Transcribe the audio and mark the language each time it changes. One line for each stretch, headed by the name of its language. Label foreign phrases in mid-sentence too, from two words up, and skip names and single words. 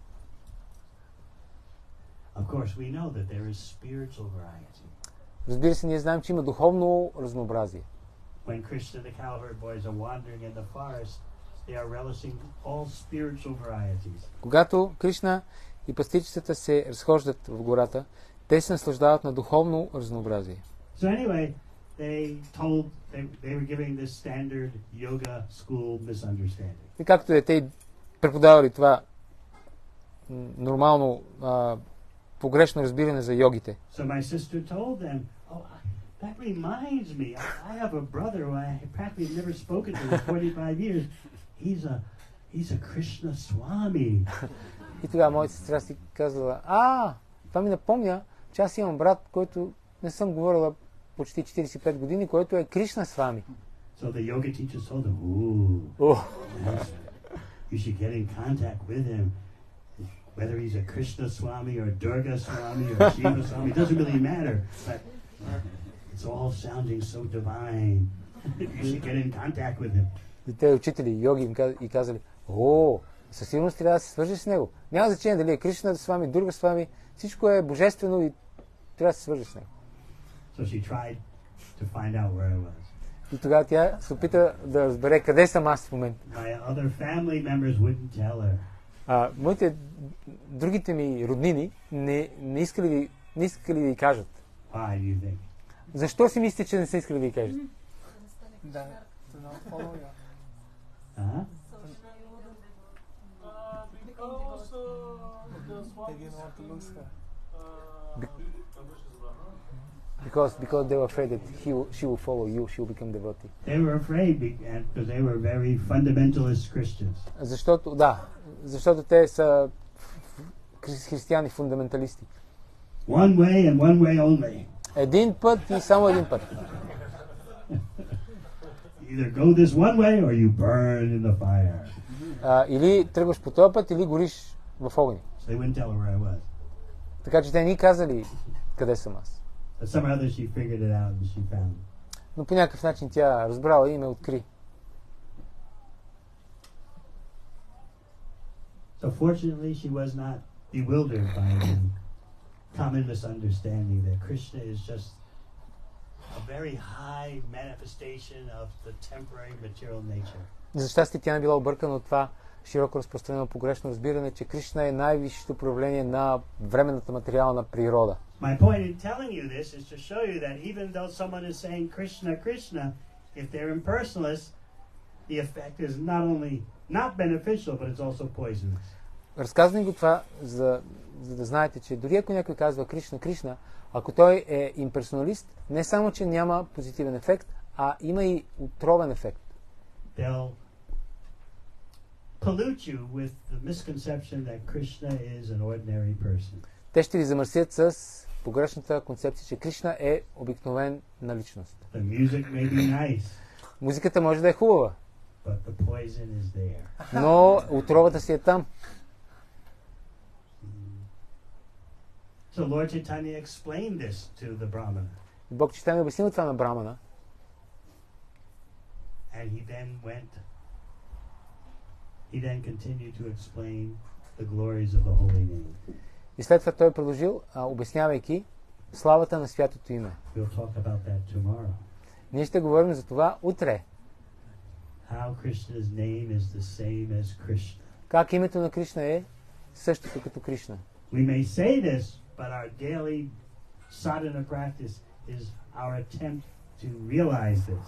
English: Of course, we know that there is spiritual variety.
Bulgarian: Разбира се, ние знаем, че има духовно разнообразие.
English: When Krishna and the cowherd boys are wandering in the forest, they are relishing all spiritual varieties.
Bulgarian: Когато Кришна и пастирчетата се разхождат в гората, те се наслаждават на духовно разнообразие.
English: So anyway, they were giving this standard yoga school misunderstanding.
Bulgarian: И както те преподавали това нормално погрешно разбиране за йогите.
English: So my sister told them, oh, that reminds me, I have a brother who I practically never spoken to in 45 years. He's a Krishna Swami.
Bulgarian: И тогава моята сестра си казала, това ми напомня, че аз имам брат, който не съм говорила почти 45 години, който е Кришна Свами.
English: So the yoga teacher told them, you should get in contact with him. Whether he's a Krishna Swami or Durga Swami or Shiva Swami, it doesn't really matter. But it's all sounding so divine. You should get in contact with him.
Bulgarian: И те учители, йоги им и казали, със сигурност трябва да се свържиш с него. Няма значение дали е Кришна Свами, Дурга Свами, всичко е божествено и трябва да се свържиш с него.
English: So she tried to find out where I was.
Bulgarian: И тогава тя се опита да разбере къде съм аз в момента.
English: My other family members wouldn't tell her.
Bulgarian: Другите ми роднини не искали да й кажат.
English: Why do you think?
Bulgarian: Защо си мислите, че не са искали да й кажат? Huh?
English: Because they were afraid that she will follow you, she will become devotee. They were afraid because they were very fundamentalist Christians.
Bulgarian: Защото те са християни фундаменталисти.
English: One way and one way only.
Bulgarian: Един път и само един път.
English: Either go this one way or you burn in the fire.
Bulgarian: Или тръгваш по този път, или гориш в огъня.
English: So they wouldn't tell her where I was.
Bulgarian: Така че те ни казали къде съм аз.
English: But somehow she figured it out and she found it.
Bulgarian: Но по някакъв начин тя разбрала и ме откри.
English: So fortunately she was not bewildered by the common misunderstanding that Krishna is just a very high manifestation of the temporary material nature.
Bulgarian: За щастие тя не била объркана от това широко разпространено погрешно разбиране, че Кришна е най-висшето проявление на временната материална природа.
English: My point in telling you this is to show you that even though someone is saying Krishna, Krishna, if they're impersonalists, the effect is not only not beneficial, but it's also poisonous.
Bulgarian: Разказвам го това, за да знаете, че дори ако някой казва Кришна, Кришна, ако той е имперсоналист, не само, че няма позитивен ефект, а има и отровен ефект.
English: They'll pollute you with the misconception that Krishna is an ordinary person.
Bulgarian: Те ще ви замърсят с погрешната концепция, че Кришна е обикновена личност.
English: The music may be nice.
Bulgarian: Музиката може да е хубава,
English: But the poison is there.
Bulgarian: но отровата си е там.
English: So Lord Chaitanya explained this to the Brahmana.
Bulgarian: Бог Чайтания обяснил това на Брамана.
English: And he then continued to explain the glories of the holy name.
Bulgarian: И след това той продължил, обяснявайки славата на святото име.
English: We'll talk about that tomorrow.
Bulgarian: Ние ще говорим за това утре.
English: How Krishna's name is the same as Krishna.
Bulgarian: Как името на Кришна е същото като Кришна.
English: We may say this, but our daily sadhana practice is our attempt to realize this.